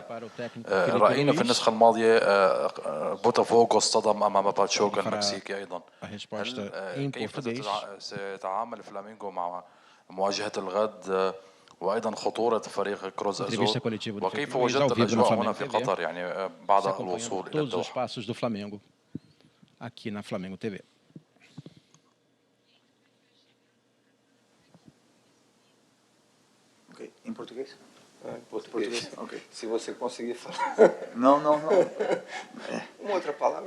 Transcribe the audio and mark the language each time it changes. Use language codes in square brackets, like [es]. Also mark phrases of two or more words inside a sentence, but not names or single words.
[ar] رأينا في النسخة الماضية بوتافوغو اصطدم أمام باتشوكا المكسيكي أيضا. كيف سيتعامل فلامينغو مع مواجهة الغد وأيضا خطورة فريق كروز أزول وكيف وجدت الأجواء هنا في قطر يعني بعد الوصول إلى الدوحة؟ [pt] Todos os passos do Flamengo aqui na Flamengo TV. Em português? Em português. Ok. Se você conseguir falar. Não. Uma outra palavra?